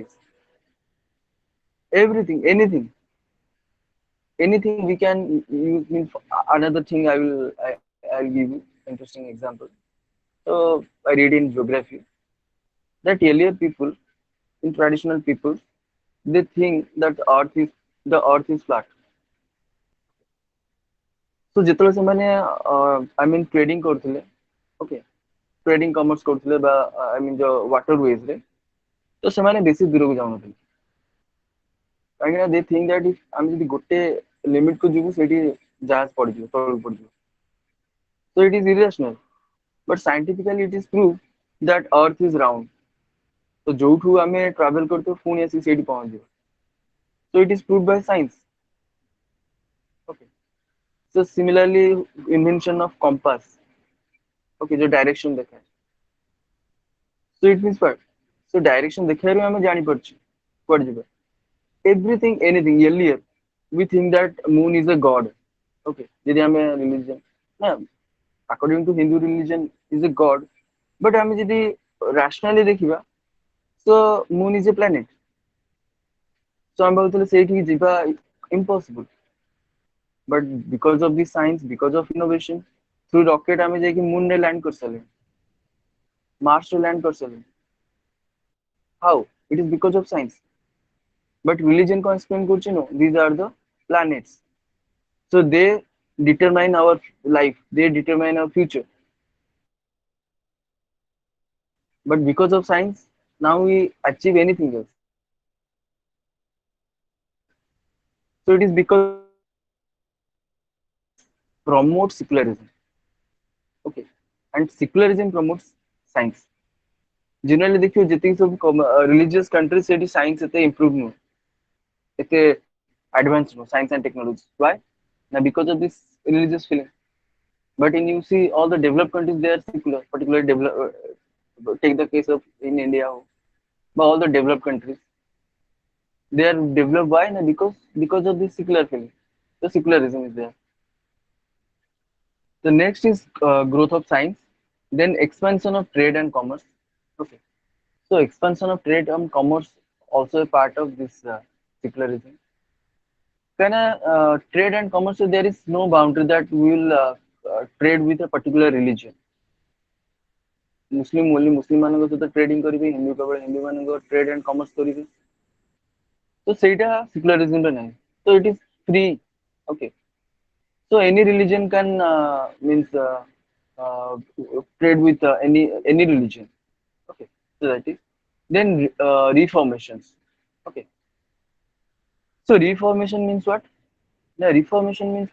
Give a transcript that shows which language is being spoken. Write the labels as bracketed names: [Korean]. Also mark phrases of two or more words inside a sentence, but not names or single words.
[English] Everything, anything we can use means another thing I'll give you interesting example. So I read in geography that earlier people in traditional people they think that the earth is flat. [Odia] So ଯେତେବେଳେ ସେମାନେ [English] I mean [Odia] trading କରୁଥିଲେ okay [English] trading commerce [Odia] କରୁଥିଲେ ବା [English] I mean the waterways [Odia] ରେ ତ ସେମାନେ ବେଶୀ ଦୂରକୁ ଯାଉନଥିଲେ କାହିଁକି ନା [English] they think that if [Odia] ଆମେ ଯଦି ଗୋଟେ ଲିମିଟ କୁ ଯିବୁ ସେଇଠି ଜାହାଜ ପଡିଯିବ ତଳକୁ ପଡିଯିବ [English] so it is irrational but scientifically it is proved that earth is round so [Odia] ଯୋଉଠୁ ଆମେ travel କରୁଥିବୁ ପୁଣି ଆସିକି ସେଇଠି ପହଞ୍ଚିବ [English] so it is proved by science okay so similarly invention of compass okay [Odia] जो direction देखाए [English] so it means what so direction [Odia] ଦେଖେଇବାରୁ ଆମେ ଜାଣିପାରୁଛୁ କୁଆଡେ ଯିବା [English] everything anything earlier we think that moon is a god okay [Odia] ଯଦି ଆମେ religion ନା [English] according to Hindu religion is a god but [Odia] ଆମେ ଯଦି rationally ଦେଖିବା [English] so moon is a planet so [Odia] ଆମେ ଭାବୁଥିଲେ ସେଇଠିକି ଯିବା [English] impossible but because of the science because of innovation through rocket [Odia] ଆମେ ଯାଇକି moon ରେ land କରିସାରିଲେ Mars ରେ land କରିସାରିଲେ [English] how it is because of science but religion [Odia] କଣ explain କରୁଛି [English] no these are the planets so they determine our life they determine our future but because of science now we achieve anything else so it is because promotes secularism okay and secularism promotes science generally [Odia] ଦେଖିଅ ଯେତିକି ସବୁ [English] religious countries [Odia] ସେଠି science ଏତେ improve ନୁହଁ ଏତେ advanced ନୁହଁ [English] science and technology why na because of this religious feeling but in you see all the developed countries they are secular particularly take the case of in India but all the developed countries they are developed why na because of this secular feeling the secularism is there the next is growth of science then expansion of trade and commerce okay so expansion of trade and commerce also a part of this secularism can trade and commerce there is no boundary that we will trade with a particular religion Muslim only Muslim [Odia] ମାନଙ୍କ ସହିତ trading କରିବେ ହିନ୍ଦୁ କେବଳ ହିନ୍ଦୁ ମାନଙ୍କ [English] trade and commerce [Odia] କରିବେ ତ ସେଇଟା secularism ରେ ନାହିଁ [English] so it is free okay so any religion can means uh, trade with any religion okay so that is then reformations okay so reformation means what na reformation means